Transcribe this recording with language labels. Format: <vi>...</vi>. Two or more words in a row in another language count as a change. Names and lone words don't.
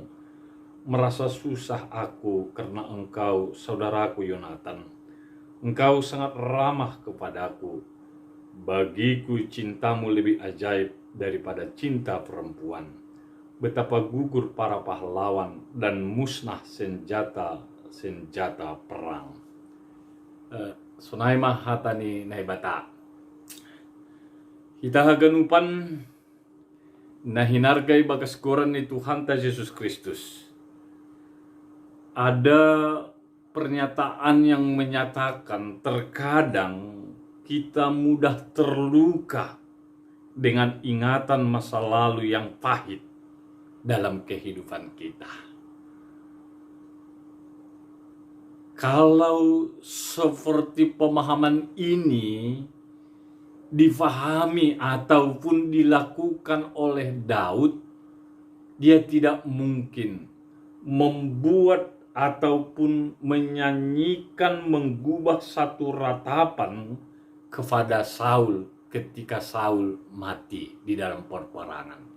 <id>Merasa susah aku karena engkau, saudaraku Yonatan. Engkau sangat ramah kepadaku. Bagiku cintamu lebih ajaib daripada cinta perempuan. Betapa gugur para pahlawan dan musnah senjata perang.</id> <bts>Sunay mahata ni naibata. Kita haganupan na hinargay bagas koran ni Tuhan ta Yesus Kristus.</bts> <id>Ada pernyataan yang menyatakan terkadang kita mudah terluka dengan ingatan masa lalu yang pahit dalam kehidupan kita. Kalau seperti pemahaman ini difahami ataupun dilakukan oleh Daud, dia tidak mungkin membuat ataupun menyanyikan, menggubah satu ratapan kepada Saul ketika Saul mati di dalam peperangan.</id>